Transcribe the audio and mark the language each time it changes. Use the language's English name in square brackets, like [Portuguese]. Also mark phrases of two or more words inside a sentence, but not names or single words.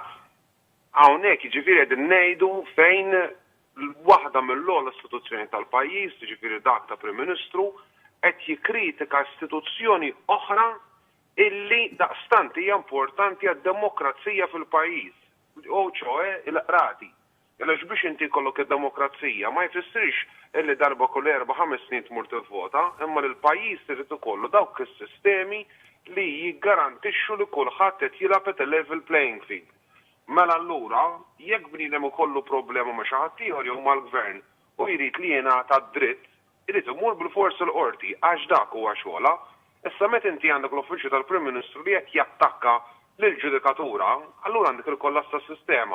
[Maltese] Hawnhekk jiġifieri qegħdin ngħidu fejn waħda mill-ogħla istituzzjoni tal-pajjiż, jiġifieri dak ta' Prim Ministru, qed jikkritika istituzzjoni oħra illi daqstant hija importanti għad-demokrazija fil-pajjiż. U ċoe il-qrati. Għaliex biex inti kollok id-demokrazija ma jfissirx illi darba kull 4-5 snin tmur tivvota, imma l-pajjiż irid ikollu dawk is-sistemi li jiggarantixxu li kulħadd qed jilgħab [English] at a level playing field. [Maltese] Mela allura, jekk bniedem ikollu problema ma' xi ħadd ieħor jew mal-gvern u jrid li jingħata dritt, irid imur bil-forsi l-qorti għax dak huwa xogħla. Issa meta inti għandek l-Uffiċċju tal-Prim Ministru li qed jattakka lill-ġudikatura, allura għandek il-kollass tas-sistema.